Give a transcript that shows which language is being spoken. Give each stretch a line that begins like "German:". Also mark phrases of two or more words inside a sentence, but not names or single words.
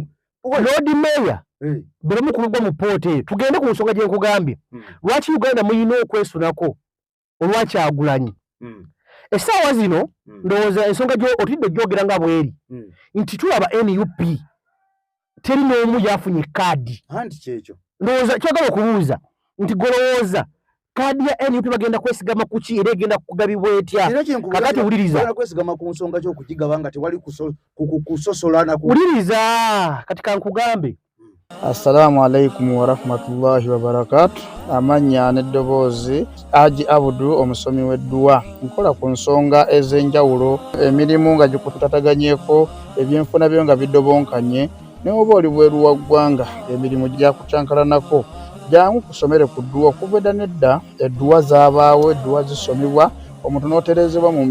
Ganda: Lord Mayor bulamu kulugwa mu pooti eyo tugende ku nsonga gye nkugambye lwaki Uganda muyina okwesunako olwakyagulanyi essaawa zino ndowooza ensonga otidde gyogera nga bweri nti tulaba NUP teri n'omu yafunye kaadi anti kyekyo ndowooza kyogala okubuuza nti golowooza kaadi ya NUP bagenda kwesigama ku ki era egenda kugabibwa etya kakati wuliriza kwesigama ku nsonga ky'okugigaba nga tewali kusosola wuliriza kati kankugambe.
Arabic: السلام عليكم ورحمة الله وبركاته.
Ganda: Amanya n'eddoboozi Haji Abudu omusomi w'edduwa nkola ku nsonga ez'enjawulo emirimu nga gikutataganyeko ebyenfuna byo nga bidobonkanye ne oba oli bweru wa ggwanga emirimu gyakucankalanako jangu kusomere ku dduwa okuva nedda edduwa zaabaawo edduwa zisomibwa omuntu n'oterezebwa mu